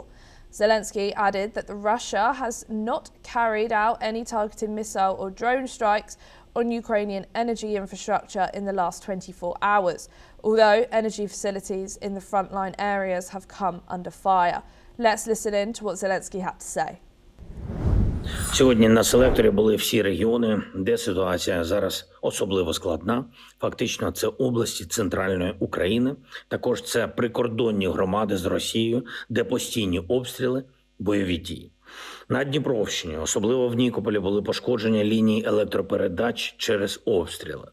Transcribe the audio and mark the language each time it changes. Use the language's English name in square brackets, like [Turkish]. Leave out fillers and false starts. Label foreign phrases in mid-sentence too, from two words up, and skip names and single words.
[English] Zelensky added that Russia has not carried out any targeted missile or drone strikes on Ukrainian energy infrastructure in the last 24 hours, although energy facilities in the frontline areas have come under fire. Let's listen in to what Zelensky had to say. [Ukrainian] Сьогодні на селекторі були всі регіони, де ситуація зараз особливо складна. Фактично, це області центральної України. Також це прикордонні громади з Росією, де постійні обстріли, бойові дії. На Дніпровщині, особливо в Нікополі, були пошкодження ліній електропередач через обстріли.